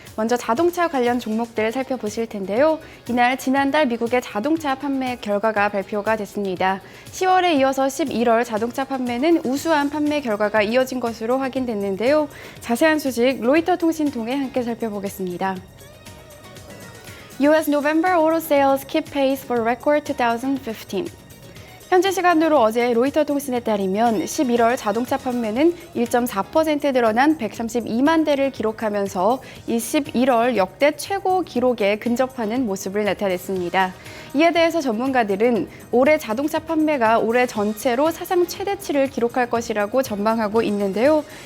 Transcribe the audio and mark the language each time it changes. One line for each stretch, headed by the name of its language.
Korean: 먼저 자동차 관련 종목들 살펴보실 텐데요. 이날 지난달 미국의 자동차 판매 결과가 발표가 됐습니다. 10월에 이어서 11월 자동차 판매는 우수한 판매 결과가 이어진 것으로 확인됐는데요. 자세한 소식 로이터 통신 통해 함께 살펴보겠습니다.
English: US November auto sales keep pace for record 2015.
Korean: 현지 시간으로 어제 로이터 통신에 따르면 11월 자동차 판매는 1.4% 늘어난 132만 대를 기록하면서 11월 역대 최고 기록에 근접하는 모습을 나타냈습니다. 이에 대해서 전문가들은 올해 자동차 판매가 올해 전체로 사상 최대치를 기록할 것이라고 전망하고 있는데요.